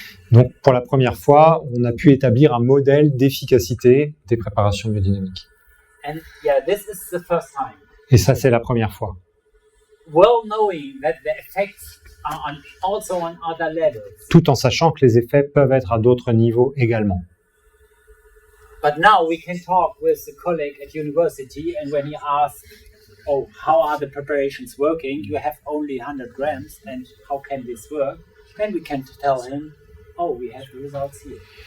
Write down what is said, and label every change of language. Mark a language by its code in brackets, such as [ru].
[fr] Donc pour la première fois, on a pu établir un modèle d'efficacité des préparations biodynamiques. [en] And yeah, this is the first time. [fr] Et ça, c'est la première fois. [en] Well knowing that the effects are also on other levels. [fr] Tout en sachant que les effets peuvent être à d'autres niveaux également. [en] But now we can talk with a colleague at university, and when he asks, "Oh, how are the preparations working? You have only 100 grams, and how can this work?" Then we can tell him, "Oh, we have the results here."